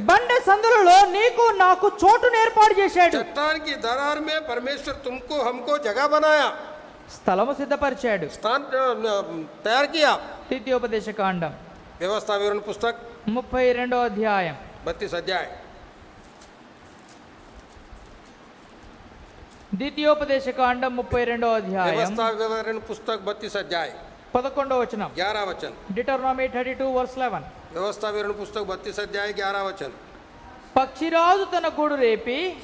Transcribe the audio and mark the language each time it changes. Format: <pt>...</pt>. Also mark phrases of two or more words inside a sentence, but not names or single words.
<te>బండ సందులలో నీకు నాకు చోటును ఏర్పాటు చేశాడు.</te> <hi>चट्टान की दरार में परमेश्वर तुमको हमको जगह बनाया,</hi> <te>స్థలము సిద్ధపరిచాడు.</te> <hi>स्थान तैयार किया।</hi> <te>ద్వితీయోపదేశ కాండం</te> <hi>व्यवस्था विवरण पुस्तक</hi> <te>32వ అధ్యాయం</te> <hi>32 अध्याय,</hi> <te>ద్వితీయోపదేశ కాండం 32వ అధ్యాయం</te> <hi>व्यवस्था विवरण पुस्तक 32 अध्याय</hi> <te>11వ వచనం.</te> <hi>11 वचन,</hi> <en>Deuteronomy 32 verse 11.</en> <hi>व्यवस्था विवरण पुस्तक 32 अध्याय 11 वचन।</hi> <te>పక్షిరాజు తన గూడు రేపి</te>